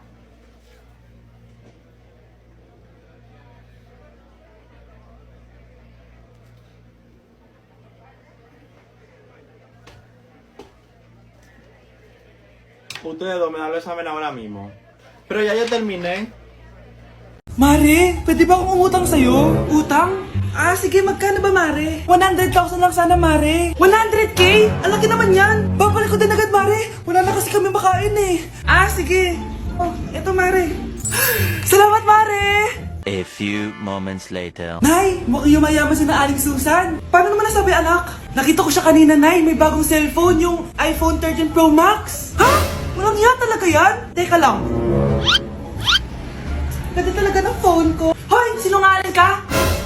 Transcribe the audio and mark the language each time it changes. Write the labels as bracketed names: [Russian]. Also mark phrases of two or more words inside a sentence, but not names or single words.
[Spanish] Ustedes dos me dan el examen ahora mismo. Pero ya yo terminé. [Filipino] Mare, pwede ba akong umutang sa'yo? Utang? Sige, magkano ba, Mare? 100,000 lang sana, Mare. 100k? Ang laki naman yan. Babalik ko din agad, Mare. Wala na kasi kami makain eh. Sige. Eto, Mare. Salamat, Mare! [English] A few moments later. [Filipino] Nay, mukhang yumayaman si na Aling Susan. Paano naman nasabi, anak? Nakita ko siya kanina, Nay. May bagong cellphone, yung iPhone 13 Pro Max. Walang iya talaga yan? Teka lang. Ganda talaga ng phone ko. Hoy, sinungaling ka?